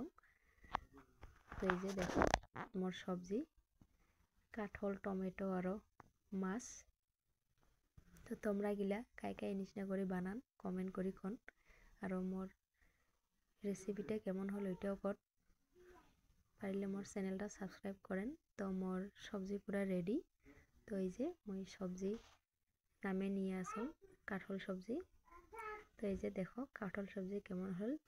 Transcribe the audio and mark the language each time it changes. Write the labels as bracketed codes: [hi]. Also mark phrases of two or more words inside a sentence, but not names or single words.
[rkt] তো এই যে দেখো মোর সবজি কাঠল টমেটো আরও মাছ। তো তোমরা গিলা কাই কাই নিচিনা করে বানান কমেন্ট করি কোন, আর মোর রেসিপিটা কেমন হলো এটাও কর, পারিলে মোর চ্যানেলটা সাবস্ক্রাইব করেন। তো মোর সবজি পুরা রেডি। তো এই যে মই সবজি নামে নিয়ে আসুন কাঠল সবজি। তো এই যে দেখো কাঠল সবজি কেমন হল।